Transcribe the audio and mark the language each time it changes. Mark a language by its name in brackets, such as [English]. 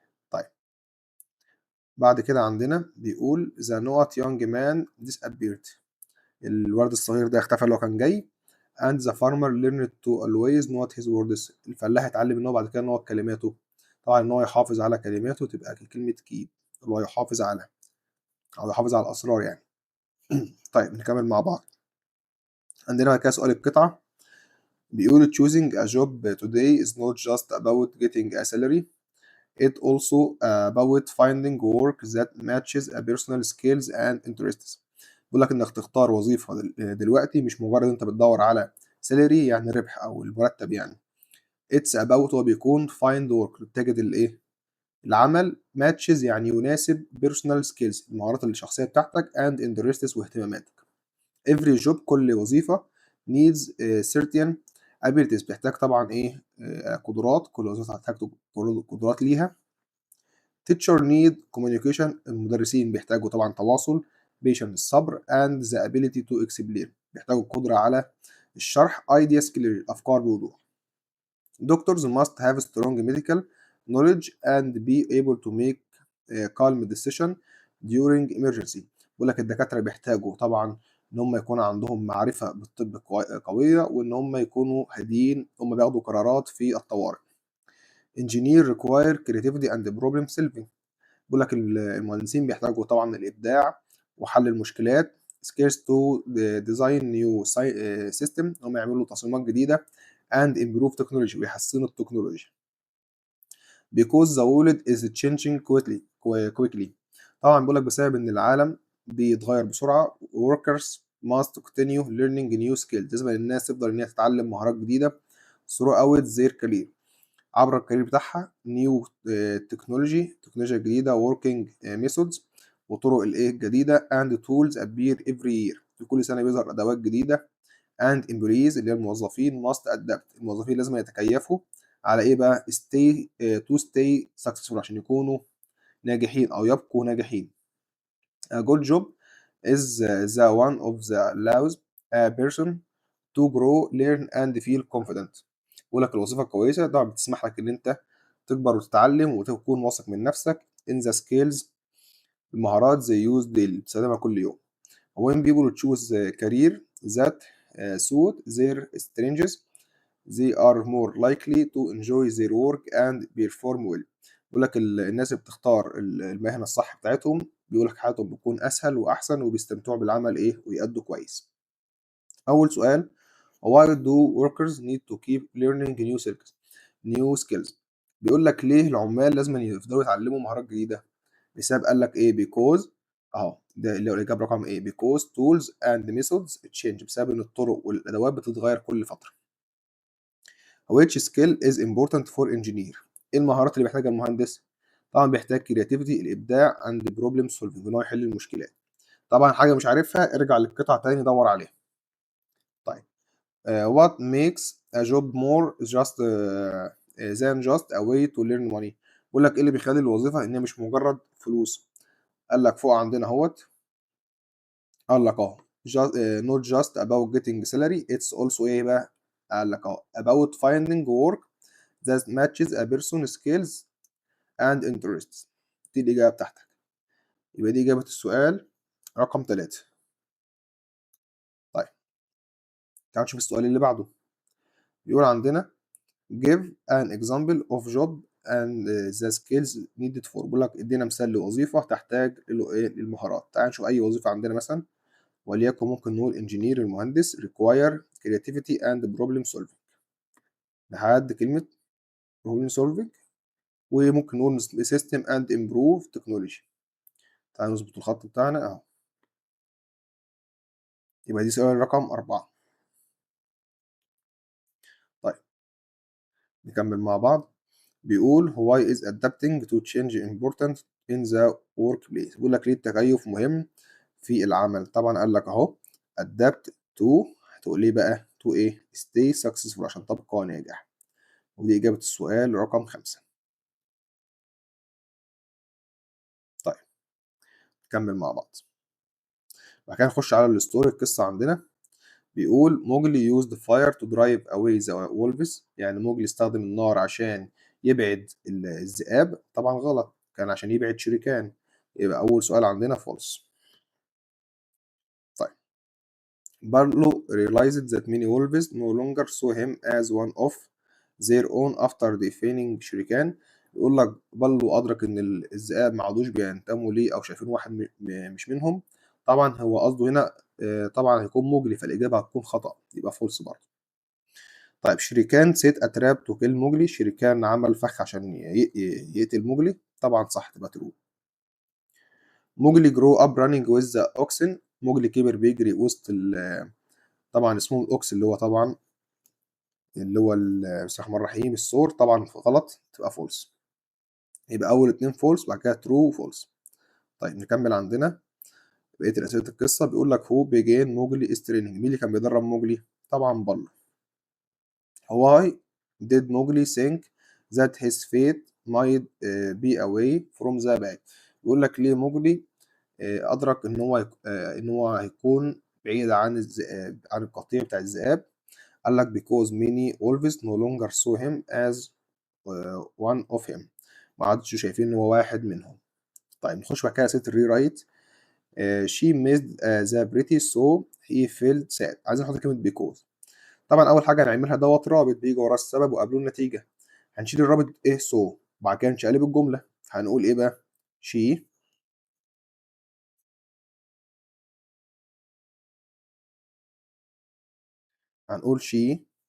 [Arabic] طيب بعد كده عندنا بيقول [English] the not young man disappeared، [Arabic] الولد الصغير ده اختفى اللي هو كان جاي. [English] and the farmer learned to always note his words، [Arabic] الفلاح اتعلم ان هو بعد كده ان هو كلماته، طبعا ان هو يحافظ على كلماته تبقى كلمة keep اللي هو يحافظ على او يحافظ على الاسرار يعني. طيب نكمل مع بعض. عندنا بعد كده سؤال القطعة بيقول [English] choosing a job today is not just about getting a salary it also about finding work that matches a personal skills and interests. [Arabic] بيقول لك انك تختار وظيفة دلوقتي مش مجرد انت بتدور على سالري يعني ربح او المرتب يعني. [English] it's about [Arabic] هو بيكون [English] find work [Arabic] تجد الايه العمل، matches يعني يناسب [English] personal skills [Arabic] المهارات الشخصية بتاعتك [English] and interests [Arabic] واهتماماتك. [English] every job [Arabic] كل وظيفة [English] needs certain abilities [Arabic] بيحتاج طبعا ايه قدرات، كل وظيفة هتحتاج قدرات ليها. [English] teacher need communication [Arabic] المدرسين بيحتاجوا طبعا تواصل. [English] patience [Arabic] الصبر [English] and the ability to explain [Arabic] بيحتاجوا القدرة على الشرح. [English] ideas clear [Arabic] الأفكار بوضوح. [English] doctors must have strong medical knowledge and be able to make calm decision during emergency. [Arabic] بيقول لك الدكاترة بيحتاجوا طبعا ان هم يكون عندهم معرفة بالطب قوية، وان هم يكونوا هاديين هم بياخدوا قرارات في الطوارئ. [English] engineer require creativity and problem solving، [Arabic] بيقول لك المهندسين بيحتاجوا طبعا الإبداع وحل المشكلات. [English] scarce to design new system [Arabic] هم يعملوا تصميمات جديدة [English] and improve technology [Arabic] ويحسنوا التكنولوجيا. [English] because the world is changing quickly. [Arabic] طبعا بيقول لك بسبب ان العالم بيتغير بسرعه. [English] workers must continue learning new skills. [Arabic] لازم الناس تفضل ان هي تتعلم مهارات جديده [English] throughout their career [Arabic] عبر الكارير بتاعها. [English] new [Arabic] تكنولوجيا جديده [English] working methods [Arabic] وطرق الايه الجديده [English] and tools appear every year. [Arabic] في كل سنه بيظهر ادوات جديده. [English] and employees [Arabic] اللي هي الموظفين [English] must adapt. [Arabic] الموظفين لازم يتكيفوا على ايه بقى [English] to stay successful [Arabic] عشان يكونوا ناجحين او يبقوا ناجحين. [English] A good job is the one of the allows a person to grow, learn and feel confident. [Arabic] بقول لك الوظيفة الكويسة طبعا بتسمح لك ان انت تكبر وتتعلم وتكون واثق من نفسك. [English] in the skills [Arabic] المهارات [English] they use daily [Arabic] بتستخدمها كل يوم. [English] when people choose a career that suit their strengths they are more likely to enjoy their work and perform well. [Arabic] بيقول لك الناس اللي بتختار المهنة الصح بتاعتهم بيقول لك حياتهم بتكون أسهل وأحسن وبيستمتعوا بالعمل إيه ويأدوا كويس. أول سؤال [English] why do workers need to keep learning new skills. [Arabic] بيقول لك ليه العمال لازم يفضلوا يتعلموا مهارات جديدة؟ بسبب قال لك إيه because أهو ده اللي هو الإجابة رقم إيه [English] because tools and methods change. [Arabic] بسبب إن الطرق والأدوات بتتغير كل فترة. [English] which skill is important for engineer. [Arabic] ايه المهارات اللي بيحتاجها المهندس؟ طبعا بيحتاج creativity الابداع [English] and problem solving [Arabic] ان هو يحل المشكلات. طبعا حاجه مش عارفها ارجع للقطعه تاني دور عليها. [English] طيب what makes a job more just than just a way to learn money. [Arabic] بيقول لك ايه اللي بيخلي الوظيفه ان هي مش مجرد فلوس. قال لك فوق عندنا اهوت قال لك اهو [English] not just about getting salary it's also [Arabic] ايه بقى. قال لك اهو [English] about finding work that matches a person's skills and interests. [Arabic] دي الإجابة بتاعتك. يبقى دي إجابة السؤال رقم 3. طيب تعال نشوف السؤال اللي بعده. [English] بيقول عندنا give an example of job and the skills needed for. [Arabic] بيقول لك ادينا مثال لوظيفة تحتاج للمهارات. تعال نشوف أي وظيفة عندنا مثلا وليكن ممكن نقول engineer المهندس [English] require creativity and problem solving [Arabic] لحد كلمة problem solving. وممكن نقول [English] system and improve technology. [Arabic] تعال نظبط الخط بتاعنا اهو. يبقى دي سؤال رقم 4. طيب نكمل مع بعض. [English] بيقول why is adapting to change important in the workplace. [Arabic] بيقول لك ليه التكيف مهم في العمل. طبعا قال لك اهو [English] adapt to [Arabic] هتقول ليه بقى to ايه [English] stay successful [Arabic] عشان تبقى ناجح. ودي إجابة السؤال رقم 5. طيب نكمل مع بعض. بعد كده نخش على الستوري القصة عندنا. [English] بيقول Mowgli used fire to drive away the wolves. [Arabic] يعني موجلي استخدم النار عشان يبعد الذئاب. طبعا غلط كان عشان يبعد شريكان. يبقى أول سؤال عندنا false. [English] طيب Barlow realized that many wolves no longer saw him as one of their own after defeating Shere Khan. [Arabic] يقول لك بالو أدرك إن الذئاب ما عادوش بينتموا ليه أو شايفين واحد مش منهم. طبعا هو قصده هنا طبعا هيكون موجلي فالإجابة هتكون خطأ يبقى فولس برضه. طيب [English] Shere Khan set a trap to kill Mowgli. [Arabic] شريكان عمل فخ عشان يقتل موجلي. طبعا صح تبقى ترو. [English] Mowgli grew up running with the oxen. [Arabic] موجلي كبر بيجري وسط طبعا اسمه الاوكس اللي هو طبعا اللي هو بسم الله الرحمن الرحيم الثور. طبعا غلط تبقى فولس. يبقى اول 2 فولس بعد كده ترو وفولس. طيب نكمل عندنا بقيه الاسئله القصه. بيقول لك [English] Who began Mowgli is training. [Arabic] مين اللي كان بيدرب موجلي؟ طبعا بالو. [English] Why did Mowgli think that his fate might be away from the pack. [Arabic] يقول لك ليه موجلي أدرك إن هو هيكون بعيد عن الذئاب عن القطيع بتاع الذئاب. قال لك [English] because many wolves no longer saw him as one of him. [Arabic] ما عادش شايفين إن هو واحد منهم. طيب نخش بعد كده [English] ست الري رايت. she missed the British so he felt sad. [Arabic] عايزين نحط كلمة because. طبعا اول حاجه هنعملها دوت رابط بيجي وراه السبب وقبله النتيجه. هنشيل الرابط ايه سو وبعد كده نشقلب الجمله. هنقول ايه بقى شي هنقول شي